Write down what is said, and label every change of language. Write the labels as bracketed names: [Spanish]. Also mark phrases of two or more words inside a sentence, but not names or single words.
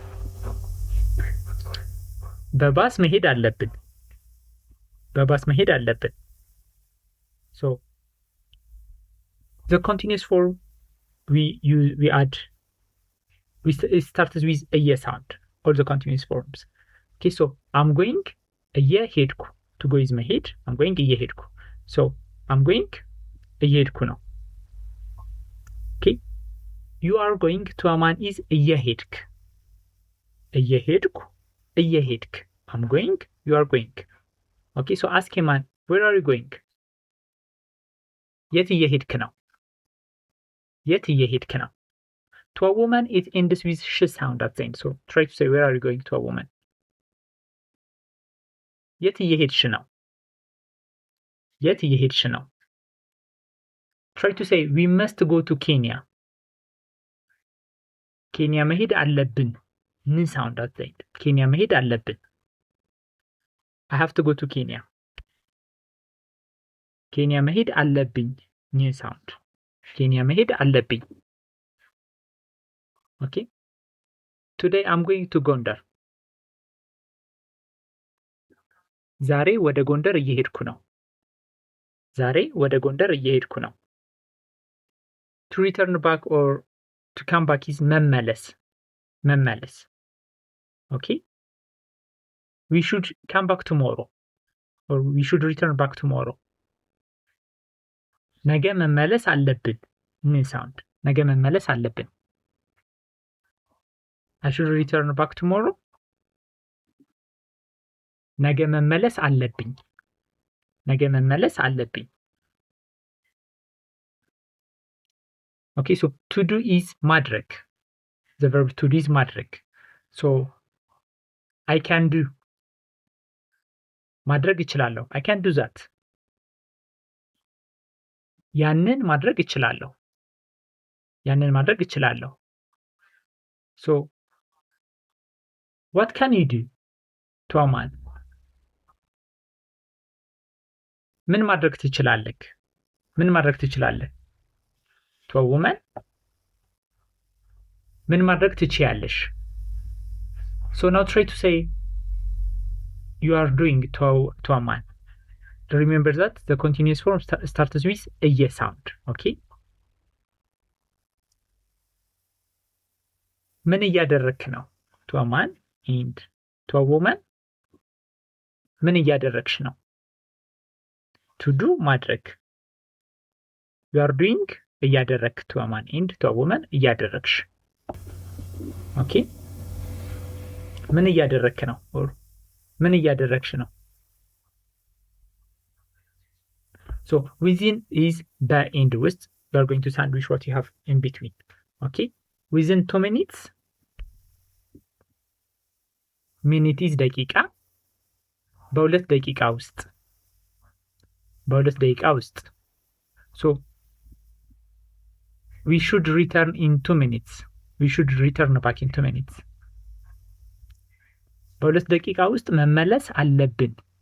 [Amharic] በባስ መሄድ አለብን. በባስ መሄድ አለብን. [English] So the continuous form we add, it starts with a yes sound. All the continuous forms. Okay, so I'm going እየሄድኩ. To go is መሄድ. I'm going እየሄድኩ. So I'm going [Amharic] እየሄድኩ ነው. [English] Okay, you are going to አማን is እየሄድክ. [Amharic] እየሄድኩ እየሄድክ. [English] I'm going, you are going. Okay, so ask a man, where are you going? [Amharic] የት እየሄድክ ነው? የት እየሄድክ ነው? [English] To a woman, it ends with sh sound at the end. So try to say, where are you going to a woman? [Amharic] የት እየሄድሽ ነው? የት እየሄድሽ ነው? [English] Try to say, we must go to Kenya. [Amharic] ኬንያ መሄድ አለብን. ን [English] sound at the end. [Amharic] ኬንያ መሄድ አለብን. [English] I have to go to Kenya. [Amharic] ኬንያ መሄድ አለብኝ. ን sound. ኬንያ መሄድ አለብኝ. [English] Okay. Today I'm going to [Amharic] ጎንደር. ዛሬ ወደ ጎንደር እየሄድኩ ነው. ዛሬ ወደ ጎንደር እየሄድኩ ነው. [English] To return back or to come back is መመለስ. [Amharic] መመለስ. [English] Okay. We should come back tomorrow. Or we should return back tomorrow. [Amharic] ነገ መመለስ አለብን. ምን sound? ነገ መመለስ አለብን. [English] I should return back tomorrow. [Amharic] ነገ መመለስ አለብኝ. ነገ መመለስ አለብኝ. [English] Okay, so to do is ማድረግ. The verb to do is ማድረግ. So I can do. [Amharic] ማድረግ እችላለሁ. [English] I can do that. [Amharic] ያንን ማድረግ እችላለሁ። [English] So what can you do to a man? [Amharic] ምን ማድረግ ትችላለህ? [English] to a woman? [Amharic] ምን ማድረግ ትችያለሽ? [English] So now try to say you are doing to a man. Remember that the continuous form starts with a sound. [Amharic] Okay? ምን እያደረክ ነው? [English] to a man and to a woman? [Amharic] ምን እያደረግሽ ነው? [English] to do ማድረግ you are doing እያደረክ to a man and to a woman እያደረግሽ okay [Amharic] ምን እያደረክ ነው [English] or [Amharic] ምን እያደረግሽ ነው [English] so within is the and ውስጥ you are going to sandwich what you have in between okay within 2 minutes minute is ደቂቃ [Amharic] በሁለት ደቂቃ ውስጥ [English] so we should return in 2 minutes we should return back in 2 minutes [Amharic] በሁለት ደቂቃ ውስጥ መመለስ አለብን